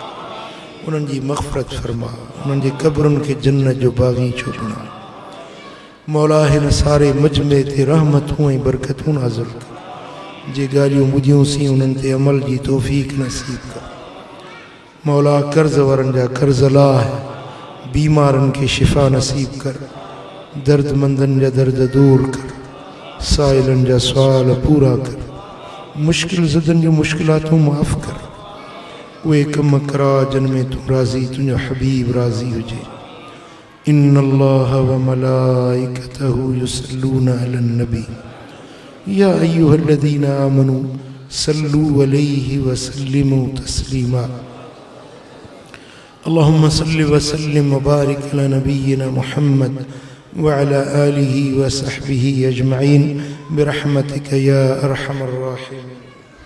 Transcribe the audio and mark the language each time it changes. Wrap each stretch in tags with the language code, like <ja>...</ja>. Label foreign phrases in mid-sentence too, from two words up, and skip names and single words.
<sd>उन्हनि जी मग़फ़िरत फरमा, उन्हनि जे क़ब्रुनि खे जन्नत जो बाग़ीचो बणा। मौला हिन सारे मजमे ते रहमतूं ऐं बरकतूं नाज़िल कर। जे ॻाल्हियूं ॿुधियूंसीं उन्हनि ते अमल जी तौफ़ीक़ नसीब कर। मौला कर्ज़ वारनि जा कर्ज़ लाह, बीमारनि खे शिफ़ा नसीब कर, दर्दमंदनि जा दर्द दूर कर, साइलनि जा सुवाल पूरा कर, मुश्किल ज़दनि जूं मुश्किलातूं माफ़ कर। उहे कम करा जिन में तूं राज़ी, तुंहिंजो हबीब राज़ी हुजे।</sd> <ar>إن الله وملائكته يصلون على النبي يا أيها الذين آمنوا صلوا عليه وسلموا تسليما. اللهم صل وسلم وبارك على نبينا محمد وعلى آله وصحبه أجمعين برحمتك يا أرحم الراحمين.</ar>